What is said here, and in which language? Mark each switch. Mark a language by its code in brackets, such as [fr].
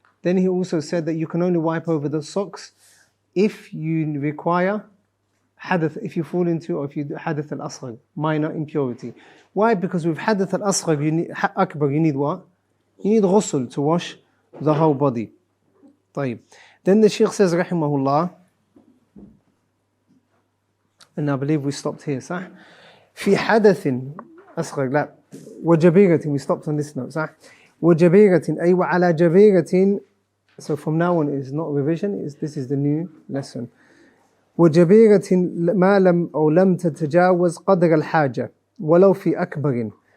[en] Then he also said that you can only wipe over the socks if you require hadath, if you fall into, or if you do hadath al-asghar, minor impurity. Why? Because with hadath al-asghar, you need, akbar, you need what? You need ghusl to wash the whole body. [ar] طيب. [en] Then the Shaykh says, rahimahullah, and I believe we stopped here, [ar] صح? في حدث أصغر, لا, وجبيرة, [en] we stopped on this note, [ar] صح? وجبيرة, أي وعلى جبيرة. [en] So from now on, it is not revision, this is the new lesson. [ar] وجبيرة ما لم أو لم تتجاوز قدر الحاجة ولو في أكبر.